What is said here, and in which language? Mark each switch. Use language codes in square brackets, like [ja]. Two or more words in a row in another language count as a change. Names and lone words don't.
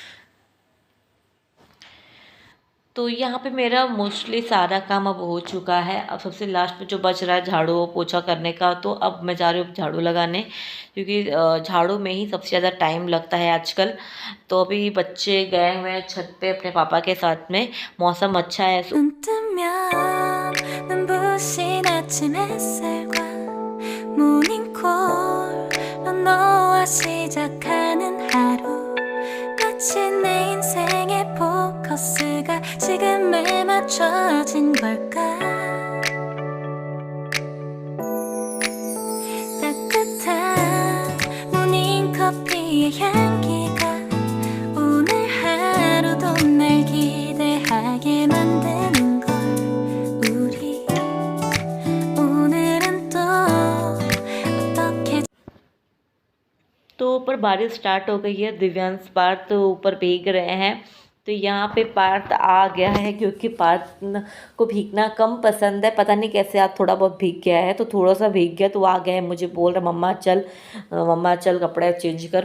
[hi] तो यहाँ पे मेरा मोस्टली सारा काम अब हो चुका है। अब सबसे लास्ट में जो बच रहा है झाड़ू पोछा करने का, तो अब मैं जा रही हूँ झाड़ू लगाने, क्योंकि झाड़ू में ही सबसे ज़्यादा टाइम लगता है आजकल। तो अभी बच्चे गए हुए हैं छत पे अपने पापा के साथ में, मौसम अच्छा है। [ko] 눈 뜨면 눈부신 아침 햇살과 모닝콜로 너와 시작하는 하루 마치 내 인생의 포커스가 지금에 맞춰진 걸까 따뜻한 모닝커피의 향기가 오늘 하루도 날 기대하게 만드는 걸 우리 오늘은 또 어떻게 [hi] तो ऊपर बारिश स्टार्ट हो गई है, दिव्यांश पार्थ तो ऊपर भीग रहे हैं। तो यहाँ पे पार्थ आ गया है, क्योंकि पार्थ को भीगना कम पसंद है, पता नहीं कैसे आज थोड़ा बहुत भीग गया है, तो थोड़ा सा भीग गया तो आ गया है, मुझे बोल रहा मम्मा चल कपड़े चेंज कर।